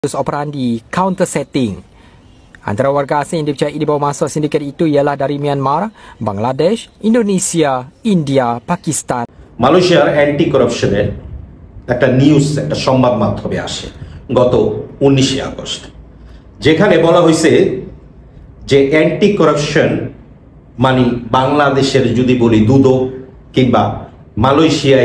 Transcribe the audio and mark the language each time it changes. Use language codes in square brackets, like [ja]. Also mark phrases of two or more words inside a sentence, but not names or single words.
[en] modus operandi counter setting. [ms] Antara warga asing yang dipercayai dibawa masuk sindiket itu ialah dari Myanmar, Bangladesh, Indonesia, India, Pakistan. [bn] মালয়েশিয়ার [en] anti corruption's [bn] একটা নিউজ একটা সংবাদ মাধ্যমে আসে গত 19শে আগস্ট, যেখানে বলা হয়েছে যে [en] anti corruption [bn] মানে বাংলাদেশের যদি বলি দুদক কিংবা মালয়েশিয়ায়